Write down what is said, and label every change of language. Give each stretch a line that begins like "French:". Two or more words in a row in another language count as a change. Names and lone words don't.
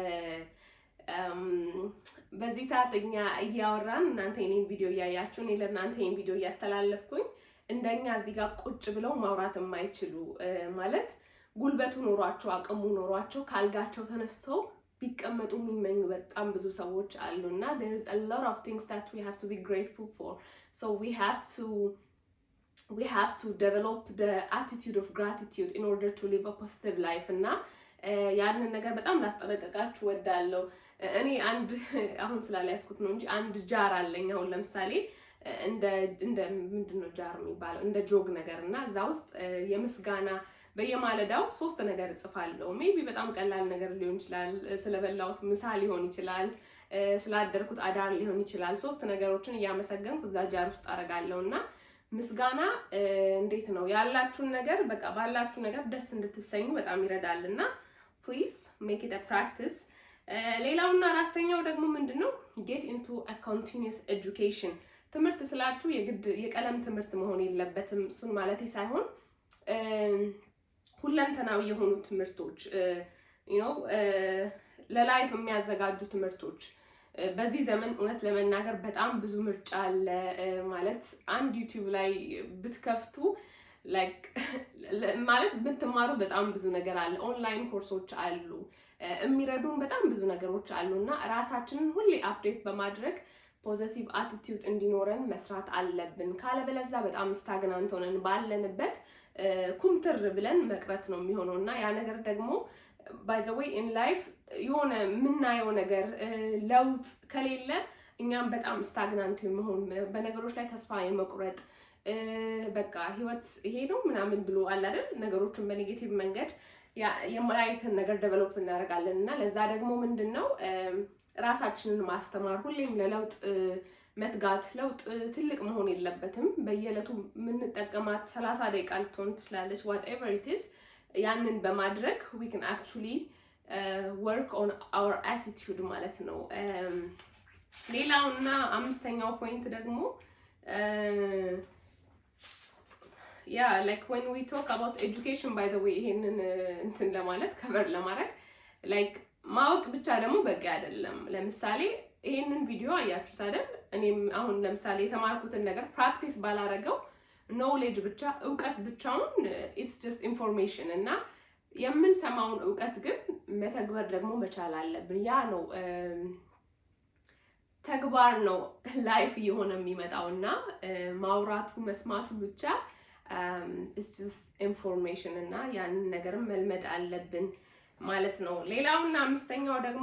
Amharic: በዚህ ሰዓት እኛ እያወራን እናንተ የኔን ቪዲዮ እያያችሁ እኔ ለእናንተ የኔን ቪዲዮ እያስተላለፍኩኝ እንደኛ እዚህ ጋር ቁጭ ብለው ማውራት የማይችሉ ማለት ጉልበቱ ኖሯቸው አቅሙ ኖሯቸው ካልጋቸው ተነስተው ቢቀመጡ የሚመኙ በጣም ብዙ ሰዎች አሉና
English: there is a lot of things that we have to be grateful for. So we have to develop the attitude of gratitude in order to live a positive life
Amharic: እና ያንን ነገር በጣም ላስጠነቀቃችሁ ወዳለው። እኔ አንድ አሁን ስላልያዝኩት ነው እንጂ አንድ ጃር አለኝ። አሁን ለምሳሌ እንደ ምንድነው ጃር የሚባለው እንደ ጆግ ነገር እና እዛ ውስጥ የምስጋና በየማለዳው 3 ነገር እጽፋለሁ። ሜቢ በጣም ቀላል ነገር ሊሆን ይችላል፣ ስለበላሁት ምሳ ሊሆን ይችላል፣ ስላደርኩት አዳር ሊሆን ይችላል። 3 ነገሮችን እያመሰገንኩ እዛ ጃር ውስጥ አደርጋለሁና ምስጋና እንዴት ነው ያላችሁን ነገር በቃ ባላችሁ ነገር ደስ እንድትሰኙ በጣም ይረዳልና
English: please make it a practice።
Amharic: ሌላውና አራተኛው ደግሞ ምንድነው
English: get into a continuous education።
Amharic: ትምህርት ስላችሁ የግድ የቀለም ትምህርት መሆን የለበትም። እሱን ማለቴ ሳይሆን ሁለንተናዊ የሆኑ ትምህርቶች ለላይፍ የሚያዘጋጁ ትምህርቶች በዚህ ዘመን እውነት ለመናገር በጣም ብዙ ምርጫ አለ። ማለት አንድ ዩቲዩብ ላይ ብትከፍቱ ማለት ብትማሩ በጣም ብዙ ነገር አለ። ኦንላይን ኮርሶች አሉ፣ የሚረዱን በጣም ብዙ ነገሮች አሉ እና ራሳችንን ሁሌ አፕዴት በማድረግ
English: positive attitude
Amharic: እንዲኖረን መስራት አለብን። ካለበለዛ በጣም ስታግናንት ሆነን ባለንበት ኩምትር ብለን መቅረት ነው የሚሆነው እና ያ ነገር ደግሞ
English: by the way in life
Amharic: የሆነ የምናየው ነገር ለውጥ ከሌለ እኛም በጣም ስታግናንት የመሆን በነገሮች ላይ ተስፋ የመቁረጥ በቃ ህይወት ይሄ ነው ምናምን ብሎ አለ አይደል ነገሮችን በኔጌቲቭ መንገድ የማይትን ነገር ዴቨሎፕ እናደርጋለን እና ለዛ ደግሞ ምንድነው ራሳችንን ማስተማር ሁሌም ለለውጥ መትጋት። ለውጥ ትልቅ መሆን የለበትም። በየዕለቱ የምንጠቀማት 30 ደቂቃ ልትሆን ትችላለች
English: whatever it is
Amharic: ያንን በማድረግ
English: we can actually work on our attitude
Amharic: ማለት ነው። ሌላውና አምስተኛው ፖይንት ደግሞ
English: like when we talk about education by the way
Amharic: ይሄንን እንትን ለማለት ከቨር ለማድረግ like ማወቅ ብቻ ደግሞ በቂ አይደለም። ለምሳሌ ይሄንን ቪዲዮ አያችሁት አይደል? እኔም አሁን ለምሳሌ የተማርኩትን ነገር ፕራክቲስ ባላረገው ኖሌጅ ብቻ እውቀት ብቻውን
English: it's just information
Amharic: እና የምንሰማውን እውቀት ግን መተግበር ደግሞ መቻል አለብን። ያ ነው ተግባር ነው ላይፍ እየሆነ የሚመጣውና ማውራቱ መስማቱ ብቻ
English: it's just information
Amharic: እና ያንን ነገር መልመድ አለብን ማለት ነው። ሌላውና አምስተኛው ደግሞ